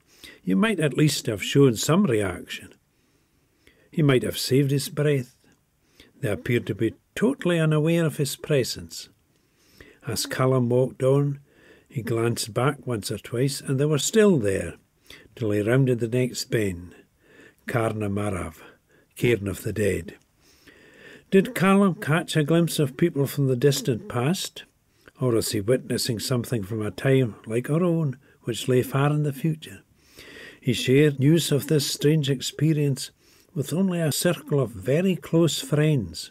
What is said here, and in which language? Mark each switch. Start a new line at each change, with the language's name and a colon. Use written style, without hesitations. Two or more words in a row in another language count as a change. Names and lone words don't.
English: You might at least have shown some reaction." He might have saved his breath. They appeared to be totally unaware of his presence. As Callum walked on, he glanced back once or twice, and they were still there, till he rounded the next bend. Carna Marav, cairn of the dead. Did Callum catch a glimpse of people from the distant past? Or was he witnessing something from a time like our own, which lay far in the future? He shared news of this strange experience with only a circle of very close friends.